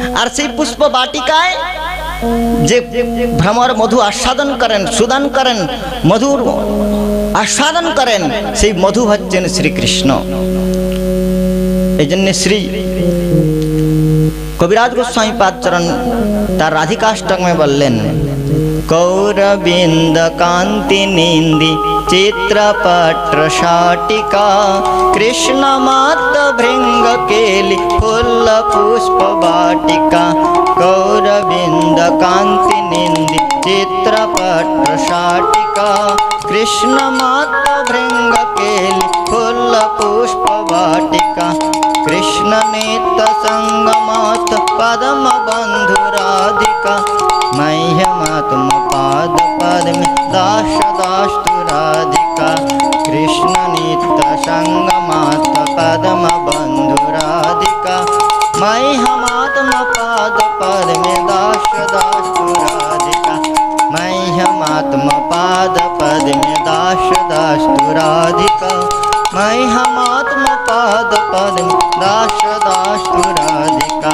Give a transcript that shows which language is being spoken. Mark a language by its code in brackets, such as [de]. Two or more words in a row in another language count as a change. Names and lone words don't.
[bn] আর সেই পুষ্প বাটিকায় যে ভ্রমর মধু আস্বাদন করেন, সুদান করেন, মধুর আস্বাদন করেন, সেই মধু হচ্ছেন শ্রীকৃষ্ণ। এই জন্য শ্রী কবিরাজ গোস্বামী পাদচরণ তার রাধিকাষ্টকমে বললেন, [sa] কৌরবিন্দ কান্তি নিন্দি চিত্রপট্র শাটিকা, কৃষ্ণ মাত ভৃঙ্গ কেলি ফুল পুষ্প বাটিকা। কৌরবিন্দ কান্তি নিন্দি চিত্রপট্র শাটিকা, কৃষ্ণ মাত ভৃঙ্গ কেলি ফুল পুষ্প বাটিকা। কৃষ্ণ নিত্য সঙ্গমাত পদম বন্ধু রাধিকা, মह्यमात्म पाद पद्मे दास दास तु राधिका। कृष्ण नित्य संगमात पद्म बंधु राधिका, मह्यमात्म पाद पद्मे दास दास तु राधिका। मह्यमात्म पाद पद्मे दास दास तु राधिका, मह्यमात्म पाद पद्मे दास दास तु राधिका।